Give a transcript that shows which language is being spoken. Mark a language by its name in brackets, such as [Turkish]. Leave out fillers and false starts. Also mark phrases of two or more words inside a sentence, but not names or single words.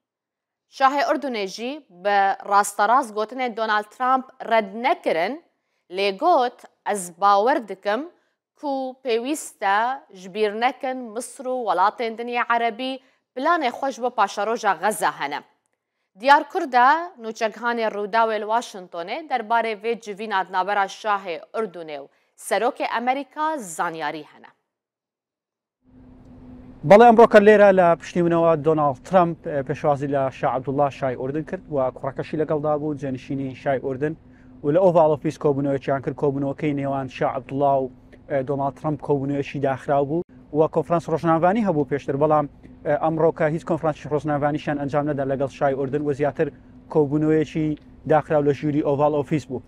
[Kurdish] Şahê Urdunê jî bi rasterast gotinên Donald Trump red nekirin, lê got ez bawer dikim ku pêwîst e ji bîr nekin Misr û welatên dinyê Erebî planê xwe ji bo paşeroja Xeza hene. Diyarkur de nûçekhanê Rûdawê li Washingtonê derbarê vê civîna di navbera Şahê Urdunê û serokê Amerîka zanyarî hene. [Central Kurdish] بەڵێ ئەمڕۆکە لێرە لە پشتیمنەوە دۆناڵد ترامپ پێشوازی لە شاه عەبدوڵڵا شای ئوردن کرد و کوڕەکەشی لەگەڵدا بوو جێنشینی شای ئوردن و لە ئۆڤال ئۆفیس کۆبوونەوەیان کرد کۆبوونەوەکەی نێوان شاه عەبدوڵڵا و دۆناڵد ترامپ کۆبوونەوەیەکی داخراو بوو و کۆنفرانس ڕۆژنامەوانی هەبوو پێشتر بەڵام ئەمڕۆکە هیچ کۆنفرانسی ڕۆژنامەوانیشیان ئەنجام نەدا لەگەڵ شای ئوردن و زیاتر کۆبوونەوەیەکی داخراو لە ژووری ئۆڤال ئۆفیس بوو.